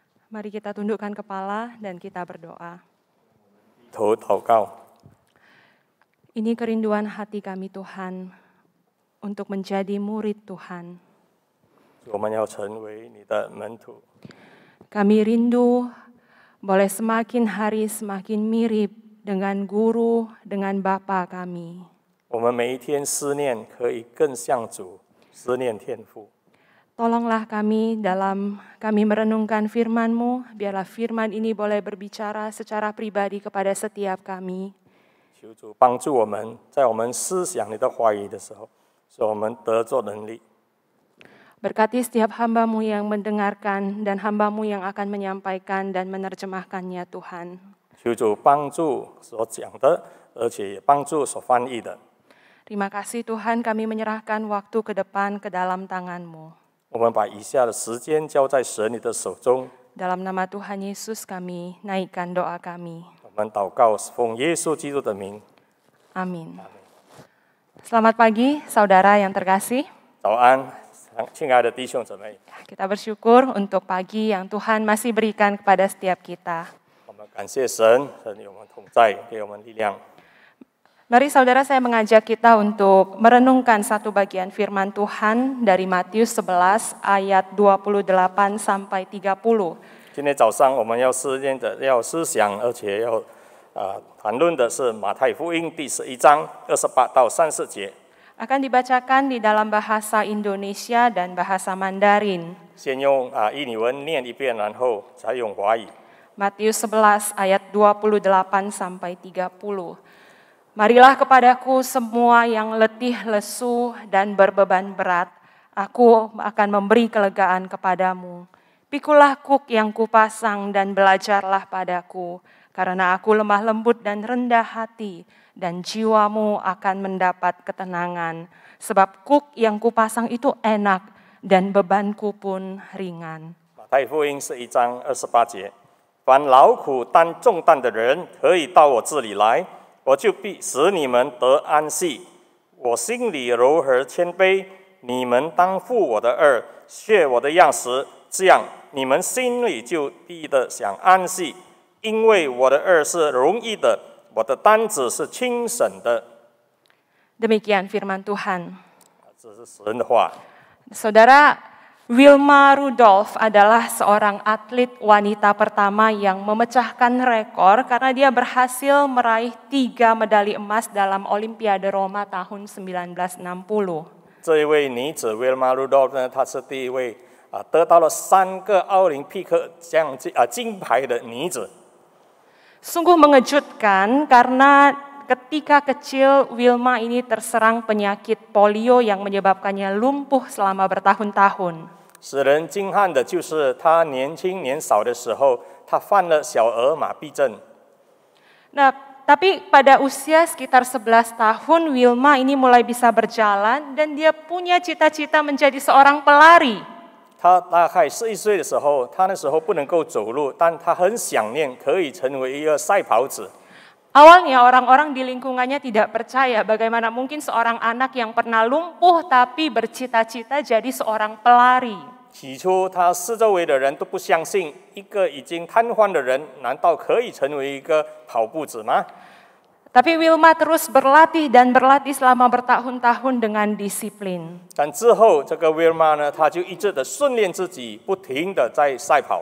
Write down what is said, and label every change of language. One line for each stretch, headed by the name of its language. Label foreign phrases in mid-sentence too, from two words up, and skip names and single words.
Indonesian: Mari kita tundukkan kepala dan kita berdoa.
Chinese: 头祷告，
Indonesian: Ini kerinduan hati kami Tuhan untuk menjadi murid Tuhan.
Chinese: 我们要成为你的门徒。
Indonesian: Kami rindu boleh semakin hari semakin mirip dengan guru, dengan Bapa kami.
Chinese: 我们每一天思念可以更像主，思念天父。
Indonesian: Tolonglah kami dalam kami merenungkan firman-Mu, biarlah firman ini boleh berbicara secara pribadi kepada setiap kami.
Chinese: 求主帮助我们，在我们思想你的话语的时候，使我们得做能力。
Indonesian: Berkati setiap hamba-Mu yang mendengarkan dan hamba-Mu yang akan menyampaikan dan menerjemahkannya Tuhan.
Chinese: 求主帮助所讲的，而且也帮助所翻译的。
Indonesian: Terima kasih Tuhan, kami menyerahkan waktu ke depan ke dalam tangan-Mu.
Chinese: 我们把以下的时间交在神你的手中。
Indonesian: Dalam nama Tuhan Yesus kami naikkan doa kami.
Chinese: 我们祷告，奉耶稣基督的名。
Indonesian: Amin. Selamat pagi saudara yang terkasih.
Chinese: 早安，亲爱的弟兄姊妹，
Indonesian: Kita bersyukur untuk pagi yang Tuhan masih berikan kepada setiap kita.
Chinese: 我们感谢神，神与我们同在，给我们力量。
Indonesian: Mari saudara, saya mengajak kita untuk merenungkan satu bagian firman Tuhan dari Matius 11 ayat 28 sampai 30.
Chinese: 今天早上我们要思想，而且要谈论的是马太福音第11章28到30节。
Indonesian: Akan dibacakan di dalam bahasa Indonesia dan bahasa Mandarin.
Chinese: 先用印尼文念一遍，然后再用华语。
Indonesian: Matius 11 ayat 28 sampai 30. Marilah kepadaku semua yang letih lesu dan berbeban berat, aku akan memberi kelegaan kepadamu. Pikulah kuk yang kupasang dan belajarlah padaku, karena aku lemah lembut dan rendah hati, dan jiwamu akan mendapat ketenangan. Sebab kuk yang kupasang itu enak, dan bebanku pun ringan.
Chinese: 马太福音11章28节，凡劳苦担重担的人，可以到我这里来，我就必使你们得安息。我心里柔和谦卑，你们当负我的轭，学我的样式，这样你们心里就必得享安息。因为我的轭是容易的，我的担子是轻省的。
Indonesian: Demikian firman Tuhan.
Chinese: 这是神的话。
Indonesian: Saudara, Wilma Rudolph adalah seorang atlet wanita pertama yang memecahkan rekor karena dia berhasil meraih 3 medali emas dalam Olimpiade Roma tahun 1960.
Chinese: 这一位女子 Wilma Rudolph 呢，她是第一位得到了3个奥林匹克金牌的女子。
Indonesian: Sungguh mengejutkan karena ketika kecil Wilma ini terserang penyakit polio yang menyebabkannya lumpuh selama bertahun-tahun.
Chinese: 使人惊撼的就是她年轻年少的时候，她犯了小儿麻痹症。
Indonesian: Nah, tapi pada usia sekitar 11 tahun Wilma ini mulai bisa berjalan dan dia punya cita-cita menjadi seorang pelari.
Chinese: 她大概11岁的时候，她那时候不能够走路，但她很想念可以成为一个赛跑者。
Indonesian: Awalnya orang-orang di lingkungannya tidak percaya bagaimana mungkin seorang anak yang pernah lumpuh tapi bercita-cita jadi seorang pelari.
Chinese: 起初，她四周围的人都不相信，一个已经瘫痪的人，难道可以成为一个跑步者吗？
Indonesian: Tapi Wilma terus berlatih dan berlatih selama bertahun-tahun dengan disiplin.
Chinese: 但之后，这个 Wilma 呢，她就一直的训练自己，不停的在赛跑。